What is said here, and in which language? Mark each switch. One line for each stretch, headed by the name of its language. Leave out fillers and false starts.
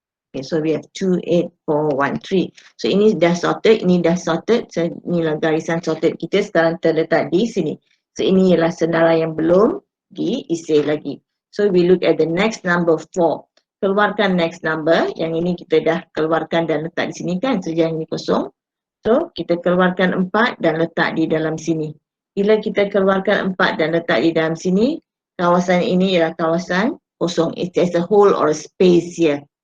English: Okay, so we have 2, 8, 4, 1, 3.
Malay: So ini dah sorted, ini dah sorted. So inilah garisan sorted kita sekarang terletak di sini. So ini ialah senarai yang belum diisi lagi.
English: So we look at the next number 4.
Malay: Keluarkan next number. Yang ini kita dah keluarkan dan letak di sini kan. So yang ini kosong. So kita keluarkan 4 dan letak di dalam sini. Bila kita keluarkan 4 dan letak di dalam sini, kawasan ini ialah kawasan kosong.
English: It has a hole or a space here.